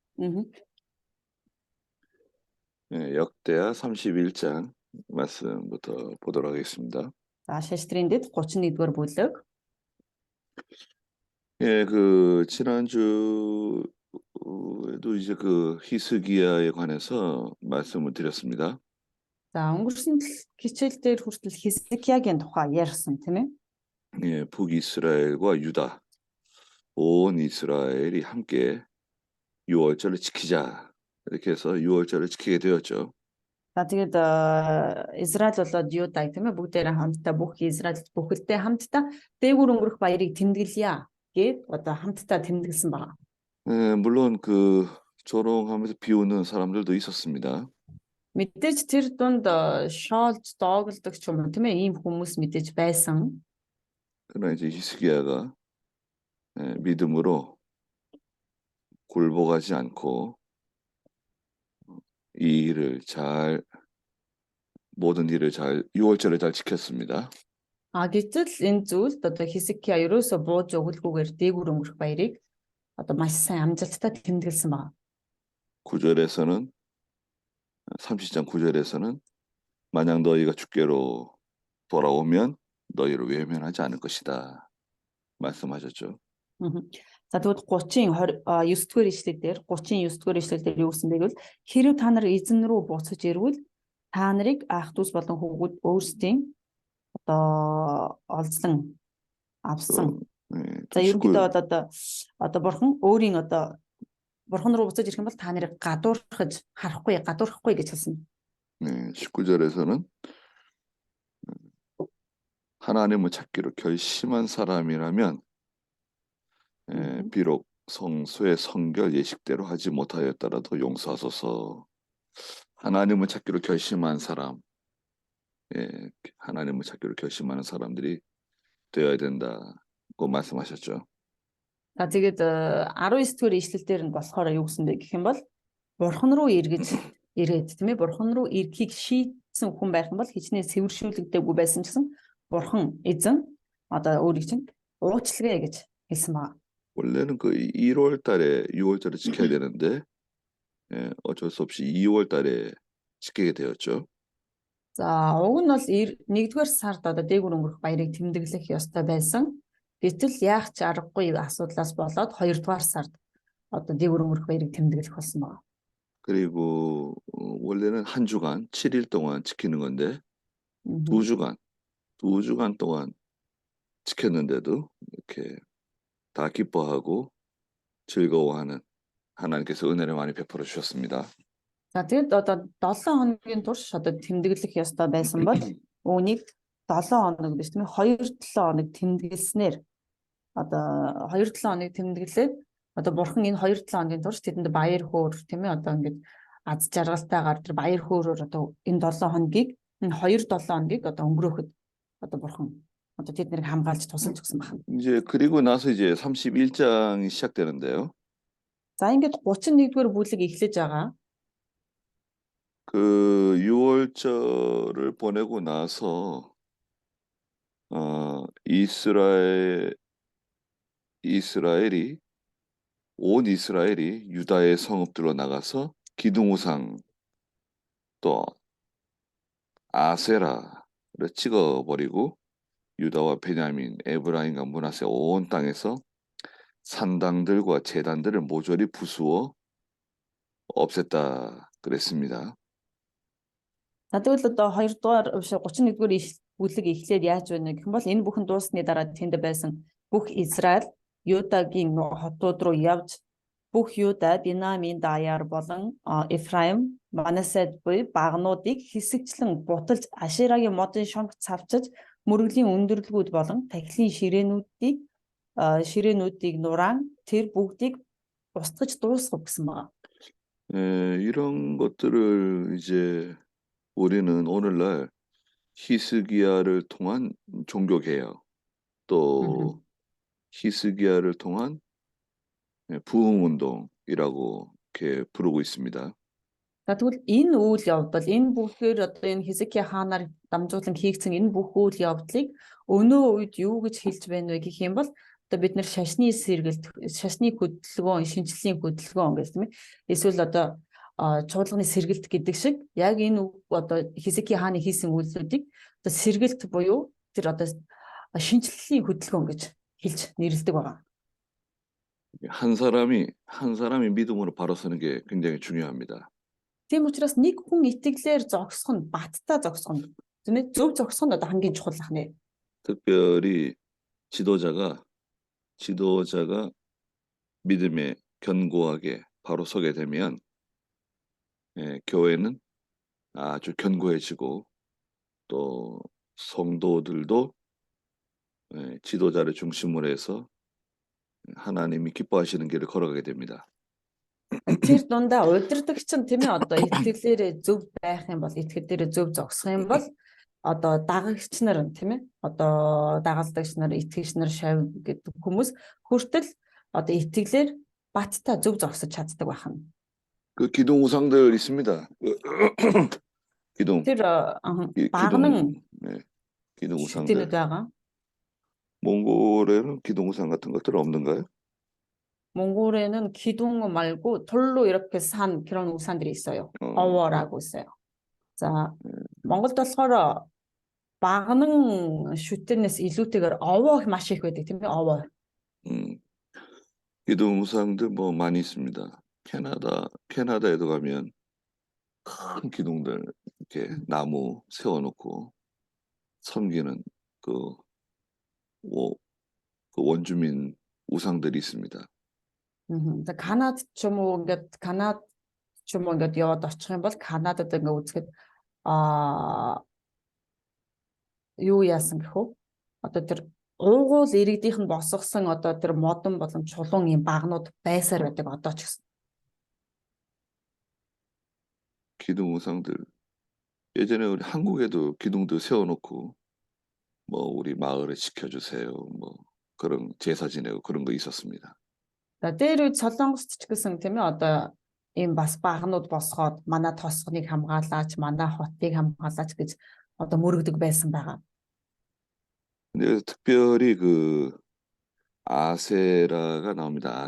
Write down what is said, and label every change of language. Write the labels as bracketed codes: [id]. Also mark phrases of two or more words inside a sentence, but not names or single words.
[ko] 음. 예, 역대하 31장 말씀부터 보도록 하겠습니다. [mn] За шаштрын дэд 31-р бүлэг. [ko] 예, 지난주에도 이제 히스기야에 관해서 말씀을 드렸습니다. [mn] За өнгөрсөн хичээл дээр хүртэл Хизкиягийн тухай ярьсан тийм ээ. [ko] 예, 북이스라엘과 유다, 온 이스라엘이 함께 유월절을 지키자. 이렇게 해서 유월절을 지키게 되었죠. [mn] За тэгээд Израиль болоод Юда тийм ээ бүгдээрээ хамтдаа бүх Израиль бүхэлдээ хамтдаа дээгүүр өнгөрөх баярыг тэмдэглэе гэд одоо хамтдаа тэмдэглэсэн байна. [ko] 예, 물론 조롱하면서 비웃는 사람들도 있었습니다. [mn] Мэдээж тэр дунд шоолж доогддог ч юм уу тийм ээ ийм хүмүүс мэдээж байсан. [ko] 그러나 이제 히스기야가 믿음으로 굴복하지 않고 모든 일을 잘 유월절을 잘 지켰습니다. [mn] Гэтэл энэ зүйлд одоо Хизкия ерөөсө бууж өгөлгүйгээр дээгүүр өнгөрөх баярыг одоо маш сайн амжилттай тэмдэглэсэн байна. [ko] 9절에서는 30장 9절에서는 만약 너희가 주께로 돌아오면 너희를 외면하지 않을 것이다 말씀하셨죠. [mn] За тэгвэл 39-р ишлэлдэр 39-р ишлэлдэр юу гэсэн бэ гэвэл хэрэв та нар эзэн рүү буцаж ирвэл та нарыг ах дүүс болон хүүгүүд өөрсдийн одоо олзлон авсан. За ерөнхийдөө одоо бурхан өөрийн одоо бурхан руу буцаж ирэх юм бол та нарыг гадуурхахгүй гэж хэлсэн. [ko] 19절에서는 하나님을 찾기로 결심한 사람이라면 비록 성소의 성결 예식대로 하지 못하였더라도 용서하소서. 하나님을 찾기로 결심한 사람, 하나님을 찾기로 결심하는 사람들이 되어야 된다고 말씀하셨죠. [mn] За тэгээд 19-р ишлэлдэр нь болохоор юу гэсэн бэ гэх юм бол бурхан руу ирээд тийм ээ бурхан руу ирэхийг шийдсэн хүн байх юм бол хичнээн сэвэршүүлэгдээгүй байсан ч гэсэн бурхан эзэн одоо өөрийг чинь уучлаарай гэж хэлсэн байна. [ko] 원래는 1월 달에 6월절을 지켜야 되는데 어쩔 수 없이 2월 달에 지키게 되었죠. [mn] За уг нь бол 1-р сард одоо дээгүүр өнгөрөх баярыг тэмдэглэх ёстой байсан. Гэтэл яах ч аргагүй асуудлаас болоод 2-р сард одоо дээгүүр өнгөрөх баярыг тэмдэглэх болсон байна. [ko] 그리고 원래는 한 주간 7일 동안 지키는 건데 2주간 동안 지켰는데도 이렇게 다 기뻐하고 즐거워하는 하나님께서 은혜를 많이 베풀어 주셨습니다. [mn] За тэгээд одоо 7 хоногийн турш одоо тэмдэглэх ёстой байсан бол үүнийг 7 хоног биш тийм ээ 2-7 хоног тэмдэглэснээр одоо 2-7 хоног тэмдэглээд одоо бурхан энэ 2-7 хоногийн турш тэдэнд баяр хөөр тийм ээ одоо ингээд аз жаргалтайгаар тэр баяр хөөрөөр одоо энэ 7 хоногийг энэ 2-7 хоногийг одоо өнгөрөөхөд одоо бурхан одоо тэднийг хамгаалж тусалж өгсөн байна. [ko] 이제 그리고 나서 이제 31장이 시작되는데요. [mn] За ингээд 31-р бүлэг эхлэж байгаа. [ko] 6월절을 보내고 나서 온 이스라엘이 유다의 성읍들로 나가서 기둥우상 또 아세라를 찍어버리고 유다와 베냐민, 에브라임과 므낫세 온 땅에서 산당들과 제단들을 모조리 부수어 없앴다 그랬습니다. [mn] За тэгвэл одоо 31-р бүлэг эхлээд яаж байна гэх юм бол энэ бүхэн дууссаны дараа тэнд байсан бүх Израиль Юдагийн хотууд руу явж бүх Юда, Бенамин, Даяар болон Эфраим, Манасед буй багнуудыг хэсэгчлэн буталж Ашерагийн модын шонгоц цавчиж мөрөглийн өндөрлгүүд болон тахилын ширээнүүдийг нураан тэр бүгдийг устгаж дуусгав гэсэн байна. [ko] 이런 것들을 이제 우리는 오늘날 히스기야를 통한 종교개혁 또 히스기야를 통한 부흥운동이라고 이렇게 부르고 있습니다. [mn] За тэгвэл энэ үйл явдал энэ бүхээр одоо энэ Хизкия хаанаар дамжуулан хийгдсэн энэ бүх үйл явдлыг өнөө үед юу гэж хэлж байна вэ гэх юм бол одоо бид нэр шашны сэргэлт, шашны хөдөлгөөн, шинжилгээний хөдөлгөөн гэж тийм ээ. Эсвэл одоо чуулганы сэргэлт гэдэг шиг яг энэ одоо Хизки хааны хийсэн үйлдэлүүдийг одоо сэргэлт буюу тэр одоо шинжилгээний хөдөлгөөн гэж хэлж нэрлэдэг байгаа. [ko] 한 사람이 믿음으로 바로 서는 게 굉장히 중요합니다. [mn] Тийм учраас нэг хүн итгэлээр зогсох нь баттай зогсох нь тийм ээ зөв зогсох нь одоо хамгийн чухал ахнэ. [ko] 특별히 지도자가 믿음에 견고하게 바로 서게 되면 교회는 아주 견고해지고 또 성도들도 지도자를 중심으로 해서 하나님이 기뻐하시는 길을 걸어가게 됩니다. [mn] Тэр дундаа удирдагч нь тийм ээ одоо итгэлээр зөв байх юм бол итгэл дээр зөв зогсох юм бол одоо дагагч нар нь тийм ээ одоо дагалдагч нар итгэгч нар шав гэдэг хүмүүс хүртэл одоо итгэлээр баттай зөв зогсож чаддаг байна. [ko] 그 기둥 우상들 있습니다. 기둥 [mn] Тэр багнан [ko] 기둥 우상들. [mn] шүтэнүүд байгаа. [ko] 몽골에는 기둥 우상 같은 것들 없는가요? 몽골에는 기둥 말고 돌로 이렇게 산 그런 우산들이 있어요. 어워라고 있어요. 자, [mn] Монголд болохоор багнан шүтэнээс илүүтэйгээр овоо маш их байдаг тийм ээ овоо. [ko] 기둥 우상들 뭐 많이 있습니다. 캐나다에도 가면 큰 기둥들 이렇게 나무 세워놓고 섬기는 그 원주민 우상들이 있습니다. [mn] Канад ч юм уу ингээд яваад очих юм бол Канадад ингээд үзэхэд юу яасан гэхүү одоо тэр уугуул иргэдийнх нь босгосон одоо тэр модон болон чулуун юм багнууд байсаар байдаг одоо ч гэсэн. [ko] 기둥 우상들 예전에 우리 한국에도 기둥도 세워놓고 뭐 우리 마을을 지켜주세요 뭐 그런 제사 지내고 그런 거 있었습니다. [mn] Тэр үед Солонгост ч гэсэн тийм ээ одоо ийм бас багнууд босгоод манай тосгоныг хамгаалаач, манай хотыг хамгаалаач гэж одоо мөрөгдөг байсан байгаа. [ko] 근데 특별히 그 아세라가 나옵니다.